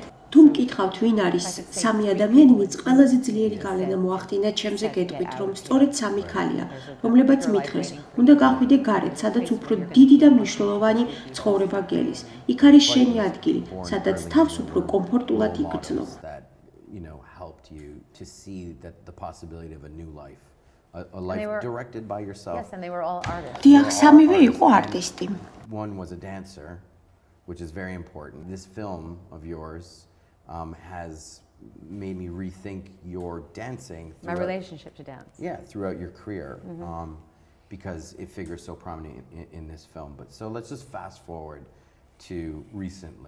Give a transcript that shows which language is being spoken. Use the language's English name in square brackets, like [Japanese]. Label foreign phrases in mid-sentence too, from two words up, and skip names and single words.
[Georgian] თუ მკითხავთ, ვინ არის სამი ადამიანი, ვინც ყველაზე ძლიერი გავლენა მოახდინა ჩემზე, გეტყვით, რომ სწორედ სამი ქალია, რომლებაც მითხრეს, უნდა გახვიდე გარეთ, სადაც უფრო დიდი და მნიშვნელოვანი ცხოვრება გელის. იქ არის შენი ადგილი, სადაც თავს უფრო კომფორტულად იგრძნო. [English] Helped you to see that the possibility of a new life, a life directed by yourself. Yes, and they were all artists. [Georgian] დიახ, სამივე იყო არტისტი. [English] One was a dancer, which is very important. This film of yours has made me rethink your dancing. My relationship to dance. Yeah, throughout your career, because it figures so prominently in this film. But so let's just fast forward to recently.